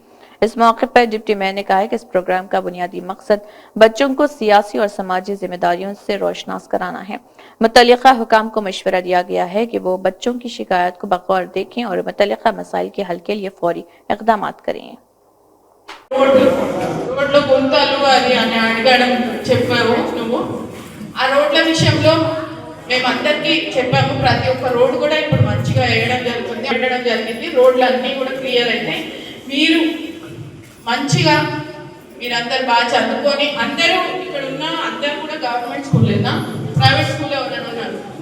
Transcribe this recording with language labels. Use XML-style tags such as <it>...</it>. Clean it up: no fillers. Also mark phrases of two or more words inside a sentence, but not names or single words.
<ur>اس موقع پر ڈپٹی میئر نے کہا کہ اس پروگرام کا بنیادی مقصد بچوں کو سیاسی اور سماجی ذمہ داریوں سے روشناس کرانا ہے۔ متعلقہ حکام کو مشورہ دیا گیا ہے کہ وہ بچوں کی شکایات کو بغور دیکھیں اور متعلقہ مسائل کے حل کے لیے فوری اقدامات کریں۔</ur> <te>రోడ్లో గుంతలు అది అని అడగడం చెప్పావు నువ్వు. ఆ రోడ్ల విషయంలో మేమందరికీ చెప్పాము, ప్రతి ఒక్క రోడ్డు కూడా ఇప్పుడు మంచిగా వేయడం జరిగింది. రోడ్లు అన్నీ కూడా క్లియర్ అయితే మీరు మంచిగా మీరందరూ బాగా చదువుకొని అందరూ ఇక్కడ ఉన్న అందరూ కూడా</te> <en>government schoolలేనా private school</en> <te>ఎవరైనా ఉన్నారు?</te>